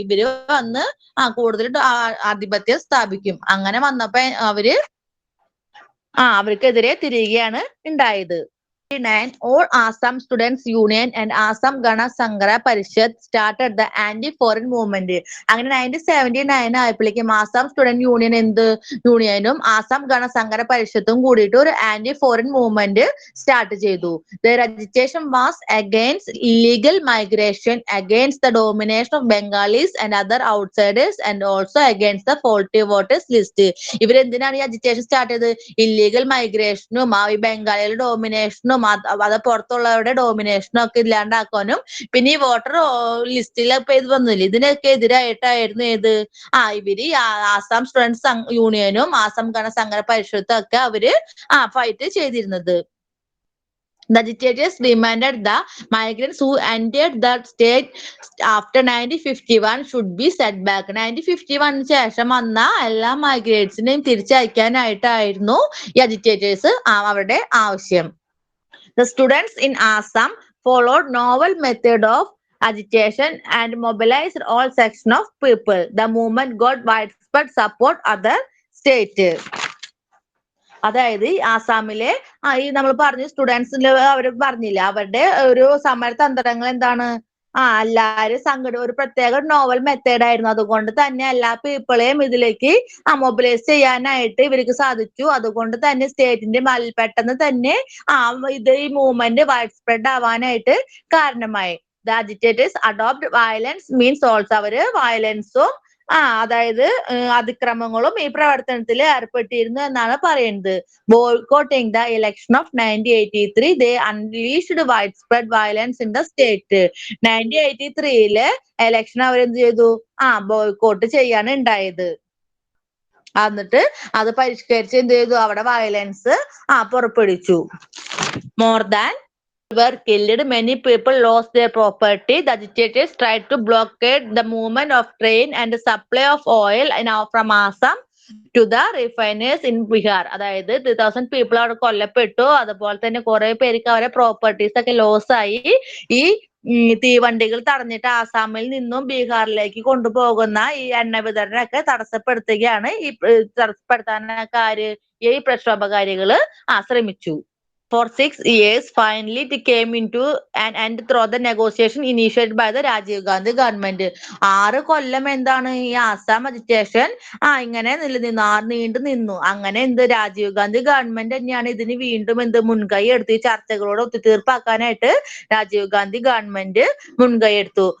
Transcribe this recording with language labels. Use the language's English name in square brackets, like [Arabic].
[Malayalam] ഇവര് വന്ന് കൂടുതൽ ആധിപത്യം സ്ഥാപിക്കും. അങ്ങനെ വന്നപ്പോ അവർക്കെതിരെ തിരിയുകയാണ് ഉണ്ടായത്. [English] All Assam Students Union and Assam Gana Sanghara Parishad started the anti-foreign movement. [Malayalam] അങ്ങനെ 1979 ആയപ്പോഴേക്കും ആസാം സ്റ്റുഡന്റ് യൂണിയനും ആസാം ഗണ സങ്കര പരിഷത്തും കൂടിയിട്ട് ഒരു ആന്റി ഫോറിൻ മൂവ്മെന്റ് സ്റ്റാർട്ട് ചെയ്തു. [English] Their agitation was against illegal migration, against the domination of Bengalis and other outsiders, and also against the faulty voters list. [Malayalam] ഇവരെന്തിനാണ് ഈ agitation start ചെയ്തത്? Illegal മൈഗ്രേഷനും ഈ ബംഗാളികളുടെ ഡോമിനേഷനും അത് പുറത്തുള്ളവരുടെ ഡോമിനേഷനും ഒക്കെ ഇല്ലാണ്ടാക്കാനും, പിന്നെ ഈ വോട്ടർ ലിസ്റ്റിലൊക്കെ ഇത് വന്നില്ല, ഇതിനൊക്കെ എതിരായിട്ടായിരുന്നു ഇവര് ആസാം സ്റ്റുഡൻസ് യൂണിയനും ആസാം ഗണ സംഘടന പരിഷത്തും ഒക്കെ അവര് ഫൈറ്റ് ചെയ്തിരുന്നത്. [English] The agitators demanded the migrants who entered the state after 1951 should be set back. [Malayalam] 1951 ശേഷം വന്ന എല്ലാ മൈഗ്രേറ്റ്സിനെയും തിരിച്ചയക്കാനായിട്ടായിരുന്നു ഈ അജിറ്റേറ്റേഴ്സ് അവരുടെ ആവശ്യം. [English] The students in Assam followed novel method of agitation and mobilized all sections of people. The movement got widespread support other states. [Malayalam] അതായത് ആസാമിലെ ഈ നമ്മൾ പറഞ്ഞു സ്റ്റുഡൻസിന്റെ അവര് പറഞ്ഞില്ല, അവരുടെ ഒരു സമരതന്ത്രങ്ങൾ എന്താണ്, എല്ലാരും ഒരു പ്രത്യേക നോവൽ മെത്തേഡ് ആയിരുന്നു. അതുകൊണ്ട് തന്നെ എല്ലാ പീപ്പിളെയും ഇതിലേക്ക് മൊബിലൈസ് ചെയ്യാനായിട്ട് ഇവർക്ക് സാധിച്ചു. അതുകൊണ്ട് തന്നെ സ്റ്റേറ്റിന്റെ പെട്ടെന്ന് തന്നെ ഈ മൂവ്മെന്റ് വൈഡ് സ്പ്രെഡ് ആവാനായിട്ട് കാരണമായി. [English] The agitators adopt violence means also [Malayalam] അവര് വയലൻസും അതായത് അതിക്രമങ്ങളും ഈ പ്രവർത്തനത്തിൽ ഏർപ്പെട്ടിരുന്നു എന്നാണ് പറയുന്നത്. [English] Boycotting the election of 1983, they unleashed widespread violence in the state. [Malayalam] 1983 election അവരെന്ത് ചെയ്തു? ബോയ്ക്കോട്ട് ചെയ്യാണ് ഉണ്ടായത്. എന്നിട്ട് അത് പരിഷ്കരിച്ച് എന്ത് ചെയ്തു? അവിടെ വയലൻസ് പുറപ്പെടുവിച്ചു. [English] More than were killed, many people lost their property. The agitators tried to blockade the movement of train and the supply of oil from Assam to the refiners in Bihar. [Malayalam] അതായത് 3000 people അവിടെ കൊല്ലപ്പെട്ടു. അതുപോലെ തന്നെ കുറെ പേർക്ക് അവരെ properties ഒക്കെ loss ആയി. ഈ തീവണ്ടികൾ തടഞ്ഞിട്ട് ആസാമിൽ നിന്നും ബീഹാറിലേക്ക് കൊണ്ടുപോകുന്ന ഈ എണ്ണ വിതരണമൊക്കെ തടസ്സപ്പെടുത്തുകയാണ്. തടസ്സപ്പെടുത്താനൊക്കെ ഈ പ്രക്ഷോഭകാരികള് ശ്രമിച്ചു. [English] For 6 years, finally it came into an end through the negotiation initiated by the Rajiv Gandhi government. [Malayalam] 6 കൊല്ലം എന്താണ് ഈ ആസാം അജിറ്റേഷൻ ഇങ്ങനെ നീണ്ടു നിന്നു. അങ്ങനെ രാജീവ് ഗാന്ധി ഗവൺമെന്റ് തന്നെയാണ് ഇതിന് വീണ്ടും മുൻകൈ എടുത്ത് ഈ ചർച്ചകളോട് ഒത്തുതീർപ്പാക്കാനായിട്ട് രാജീവ് ഗാന്ധി ഗവൺമെന്റ് മുൻകൈ എടുത്തു.